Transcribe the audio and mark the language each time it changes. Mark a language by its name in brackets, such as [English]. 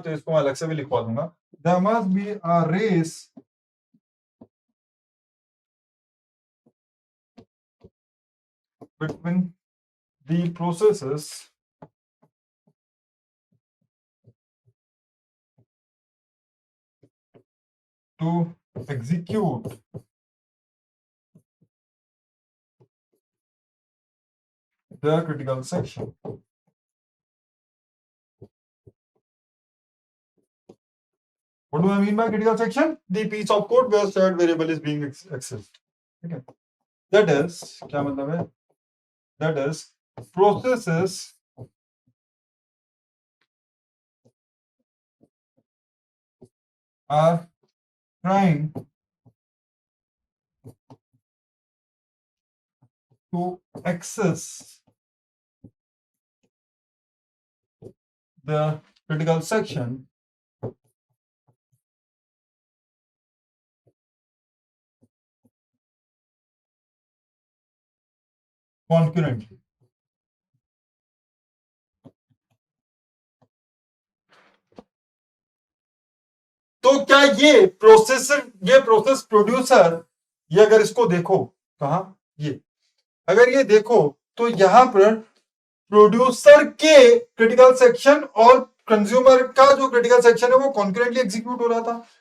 [Hindi] तो इसको मैं अलग से भी लिखवा दूंगा। [English] There must be a race between the processes to execute the critical section. What do I mean by critical section? The piece of code where shared variable is being accessed. Okay. That is, [Hindi] क्या मतलब है? [English] That is, processes are trying to access the critical section concurrently. [Hindi] तो क्या ये process producer, ये अगर इसको देखो, कहा ये अगर ये देखो तो यहां पर प्रोड्यूसर के क्रिटिकल सेक्शन और कंज्यूमर का जो क्रिटिकल सेक्शन है वो कॉन्करेंटली एग्जीक्यूट हो रहा था।